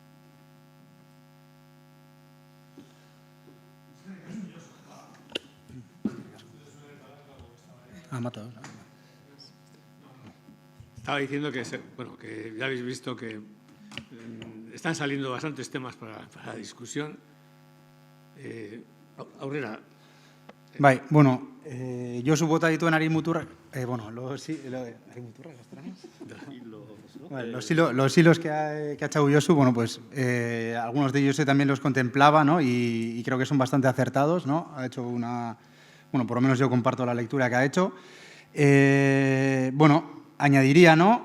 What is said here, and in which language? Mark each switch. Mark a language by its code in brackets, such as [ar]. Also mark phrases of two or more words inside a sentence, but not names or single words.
[es] Estaba diciendo que, bueno, que ya habéis visto que están saliendo bastantes temas para la discusión. [eu] Aurrera. Bai, bueno, Josu bota dituen ari muturrak, [es] los hilos que ha echado Josu, bueno, pues algunos de ellos también los contemplaba, ¿no? Y creo que son bastante acertados, ¿no? Ha hecho bueno, por lo menos yo comparto la lectura que ha hecho. Bueno, añadiría, ¿no?